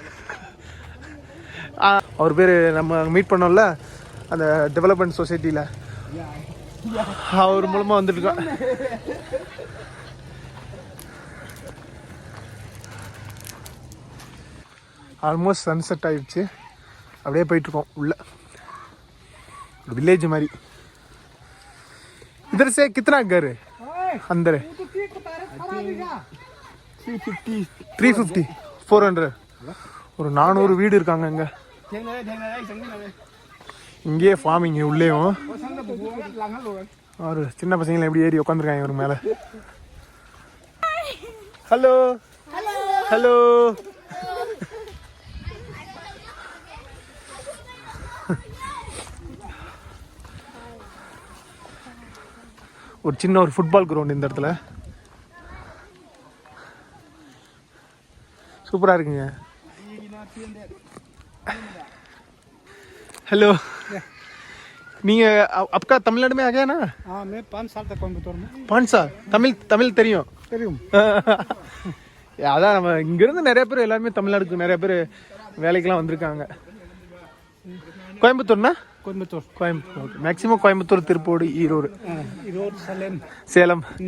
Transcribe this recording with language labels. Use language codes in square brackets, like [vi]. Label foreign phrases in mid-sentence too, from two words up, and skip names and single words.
[ta] அவர் பேர் நம்ம மீட் பண்ணோம்ல அந்த [en] development societyயில், [ta] அவர் மூலமாக வந்துட்டுருக்கோம். [en] almost sunset [ta] ஆயிடுச்சு. அப்படியே போயிட்டுருக்கோம் உள்ள विलेज मारी. [hi] इधर से कितना घर है अंदर है? [ta] 350 400 ஒரு 400 வீடு இருக்காங்க இங்க. இங்கேயே ஃபார்மிங் உள்ளேயும் ஒரு சின்ன பசங்களை எப்படி ஏறி உட்காந்துருக்காங்க இவரு மேல. ஹலோ ஹலோ ஒரு சின்ன ஒரு [en] football ground [ta] இந்த இடத்துல சூப்பரா இருக்குங்க. [hi] हेलो நீங்க आपका तमिलनाडु में आ गया ना? हाँ मैं 5 साल तक कोयம்புத்தூர் में [ta] 5 साल தமிழ் தெரியும். தெரியும். அதான் நம்ம இங்கிருந்து நிறைய பேர் எல்லாருமே தமிழ்நாடுக்கு நிறைய பேர் வேலைக்கெல்லாம் வந்திருக்காங்க. கோயம்புத்தூர்னா? கோயம்புத்தூர் மேக்ஸிமம் கோயம்புத்தூர், திருப்பூர், ஈரோடு, சேலம்.